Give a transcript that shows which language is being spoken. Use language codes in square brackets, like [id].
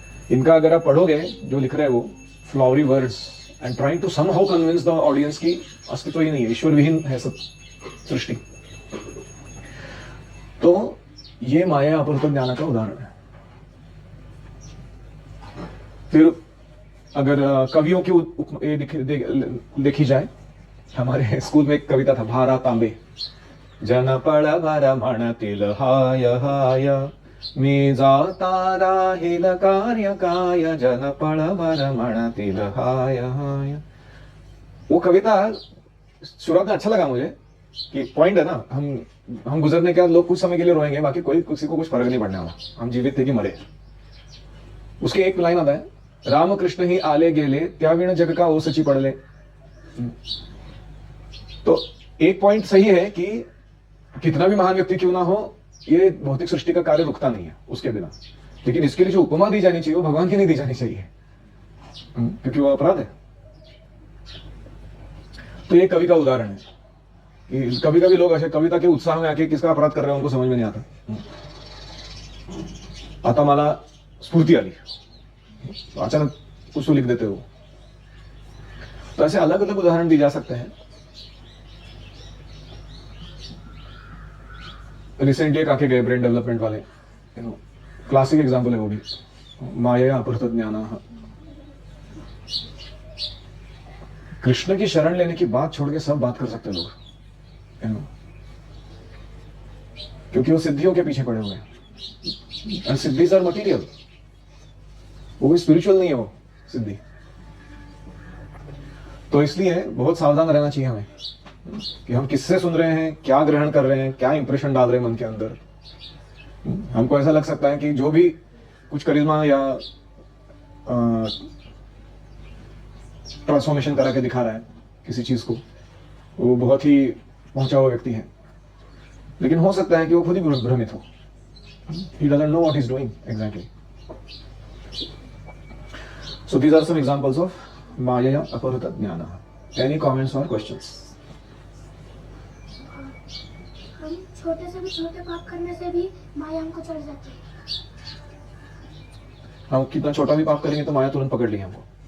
[hi] इनका अगर आप पढ़ोगे जो लिख रहे हैं वो [en] flowery words and trying to somehow convince the audience [hi] की अस्तित्व ही नहीं है, ईश्वर विहीन है सब सृष्टि। तो ये माया अपहृत ज्ञान का उदाहरण है। फिर अगर कवियों की ये देखी जाए, हमारे स्कूल में एक कविता था, भारा तांबे। [mr] जन पळ भर म्हणतील हाय हाय, मी जाता राहील कार्य काय, जन पळ भर म्हणतील हाय हाय। [hi] वो कविता शुरुआत में अच्छा लगा मुझे कि पॉइंट है ना, हम गुजरने के बाद लोग कुछ समय के लिए रोएंगे, बाकी कोई किसी को कुछ फर्क नहीं पड़ने वाला, हम जीवित थे कि मरे। उसके एक लाइन आता है, [mr] रामकृष्ण ही आले गेले त्याविण जग का ओसची पडले। [hi] तो एक पॉइंट सही है कि कितना भी महान व्यक्ति क्यों ना हो, ये भौतिक सृष्टि का कार्य रुकता नहीं है उसके बिना। लेकिन इसके लिए जो उपमा दी जानी चाहिए वो भगवान की नहीं दी जानी चाहिए, क्योंकि वो अपराध है। तो ये कवि का उदाहरण है कि कभी कभी लोग ऐसे कविता के उत्साह में आके किसका अपराध कर रहे हैं उनको समझ में नहीं आता। [mr] आता मला स्फूर्ति आली, [hi] तो अचानक कुछ तो लिख देते हो। तो ऐसे अलग अलग उदाहरण दिए जा सकते हैं। रिसेंटली एक आके गए ब्रेन डेवलपमेंट वाले, क्लासिक एग्जाम्पल है वो भी, माया अपहृत ज्ञान। कृष्ण की शरण लेने की बात छोड़ के सब बात कर सकते लोग, क्योंकि वो सिद्धियों के पीछे पड़े हुए हैं। [en] सिद्धि are material, [hi] वो भी स्पिरिचुअल नहीं है वो सिद्धि। तो इसलिए बहुत सावधान रहना चाहिए हमें कि हम किससे सुन रहे हैं, क्या ग्रहण कर रहे हैं, क्या इंप्रेशन डाल रहे हैं मन के अंदर। हमको ऐसा लग सकता है कि जो भी कुछ करिश्मा या ट्रांसफॉर्मेशन करा के दिखा रहा है किसी चीज को, वो बहुत ही पहुंचा हुआ व्यक्ति है, लेकिन हो सकता है कि वो खुद ही भ्रमित हो। [en] He doesn't know what he's doing exactly. So these are some examples of Maya Aparuta Jnana. Any comments or questions? [hi] हम छोटे से भी छोटे पाप करने से भी माया हमको चढ़ जाती है। हम कितना छोटा भी पाप करेंगे तो माया तुरंत पकड़ ली हमको।